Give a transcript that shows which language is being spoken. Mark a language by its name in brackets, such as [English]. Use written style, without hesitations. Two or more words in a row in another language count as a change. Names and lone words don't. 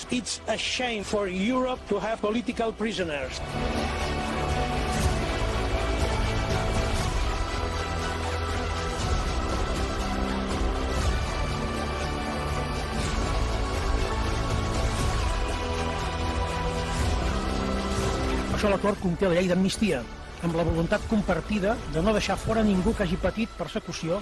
[English] It's a shame for Europe to have political prisoners. [Catalan] Per això l'acord conté la llei d'amnistia, amb la voluntat compartida de no deixar fora ningú que hagi patit persecució.